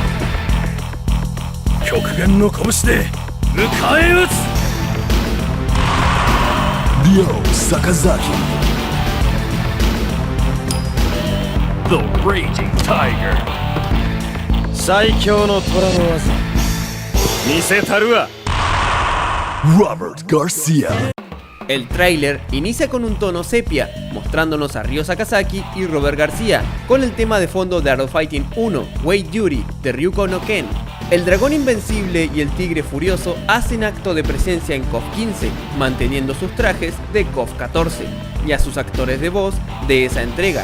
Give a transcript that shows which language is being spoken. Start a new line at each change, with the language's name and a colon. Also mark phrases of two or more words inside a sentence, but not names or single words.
Japanese: 極限の拳で迎え撃つ Ryo Sakazaki.
English: The Raging Tiger.
Japanese: 最強の虎の技見せたるわ
Spanish: Robert García. El tráiler inicia con un tono sepia, mostrándonos a Ryo Sakazaki y Robert García, con el tema de fondo de Art of Fighting 1, Wait Yuri, de Ryuko no Ken. El dragón invencible y el tigre furioso hacen acto de presencia en KOF 15, manteniendo sus trajes de KOF 14, y a sus actores de voz de esa entrega.